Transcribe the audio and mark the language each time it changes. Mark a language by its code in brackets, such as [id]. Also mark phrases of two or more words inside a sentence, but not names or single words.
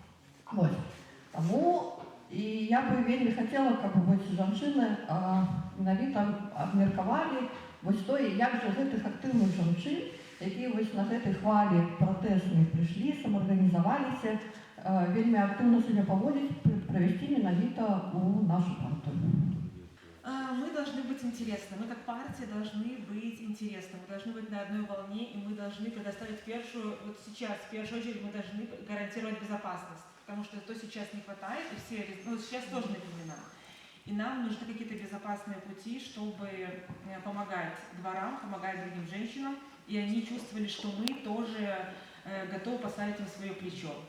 [be] Таму і я бы вельмі хацела, каб жанчыны менавіта абмеркавалі тое, як жа гэтых актыўных жанчын, якія на гэтай хвалі пратэснай прыйшлі, самаарганізаваліся, вельмі актыўна сябе паводзіць, правесці менавіта ў нашу партыю. [ru] Мы должны быть интересны, мы как партия должны быть интересны, мы должны быть на одной волне, и мы должны предоставить вот сейчас, в первую очередь, мы должны гарантировать безопасность, потому что то сейчас не хватает, и все, сейчас сложные времена. И нам нужны какие-то безопасные пути, чтобы помогать дворам, помогать другим женщинам, и они чувствовали, что мы тоже готовы поставить им свое плечо.